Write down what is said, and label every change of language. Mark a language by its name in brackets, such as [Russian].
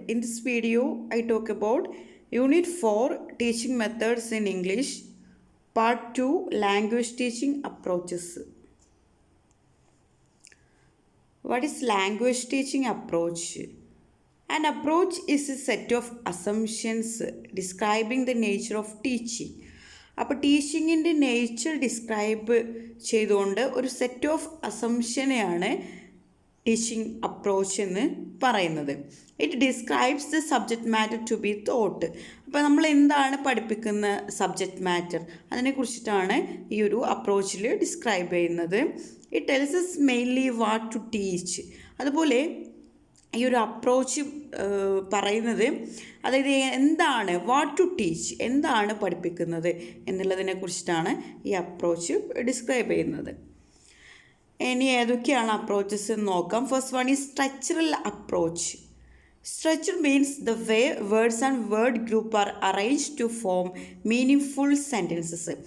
[English] In this video, I talk about Unit 4 Teaching Methods in English, Part 2 Language Teaching Approaches. What is language teaching approach? An approach is a set of assumptions describing the nature of teaching. [Malayalam] അപ്പോൾ ടീച്ചിങ്ങിൻ്റെ nature describe ചെയ്തുകൊണ്ട് ഒരു set of അസംഷനെയാണ് teaching approach എന്ന് പറയുന്നത്. [English] It describes the subject matter to be thought. [Malayalam] അപ്പോൾ നമ്മൾ എന്താണ് പഠിപ്പിക്കുന്ന subject matter അതിനെക്കുറിച്ചിട്ടാണ് ഈ ഒരു അപ്രോച്ചിൽ ഡിസ്ക്രൈബ് ചെയ്യുന്നത്. [English] It tells us mainly what to teach. [Malayalam] അതുപോലെ ഈ ഒരു അപ്രോച്ച് പറയുന്നത് അതായത് എന്താണ് വാട്ട് ടു ടീച്ച്, എന്താണ് പഠിപ്പിക്കുന്നത് എന്നുള്ളതിനെ കുറിച്ചിട്ടാണ് ഈ അപ്രോച്ച് ഡിസ്ക്രൈബ് ചെയ്യുന്നത്. ഇനി ഏതൊക്കെയാണ് അപ്രോച്ചസ് എന്ന് നോക്കാം. [English] First one is structural approach. Structure means the way words and word group are arranged to form meaningful sentences.